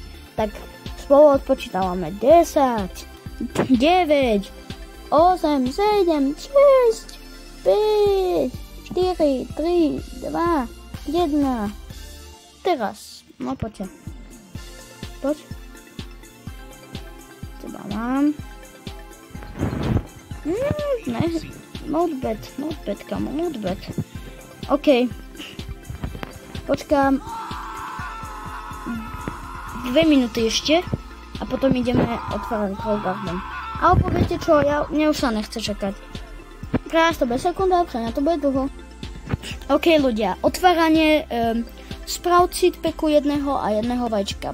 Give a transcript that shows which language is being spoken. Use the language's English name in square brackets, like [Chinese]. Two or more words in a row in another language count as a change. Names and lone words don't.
[Slovak] Tak spolu odpočítavame 10, 9, 8, 7, 6, 5, 4, 3, 2, 1. Teraz, no poďte. Poď. Teda mám. Ne, [English] not bad, kamo, not bad. [Slovak] OK. Počkám 2 minúty ešte a potom ideme otvárať Troll Garden. Alebo viete čo, mne už sa nechce čakať. Pre nás to bude sekunda, pre mňa to bude dlho. OK ľudia, otváranie sprout seedpacku jedného a jedného vajíčka.